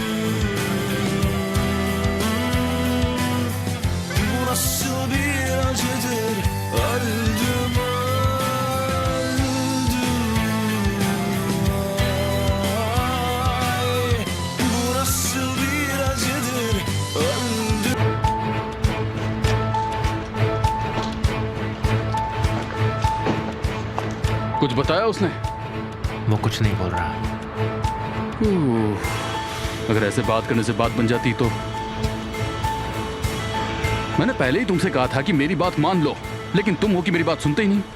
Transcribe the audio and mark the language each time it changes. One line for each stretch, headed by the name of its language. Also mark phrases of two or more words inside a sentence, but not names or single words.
Turkish: Bu nasıl bir acıdır, öldüm öldüm. Ay, bu nasıl bir acıdır, öldüm.
Hindi: कुछ बताया उसने? वो कुछ नहीं बोल रहा। अगर ऐसे बात करने से बात बन जाती तो। मैंने पहले ही तुमसे कहा था कि मेरी बात मान लो, लेकिन तुम हो कि मेरी बात सुनते ही नहीं।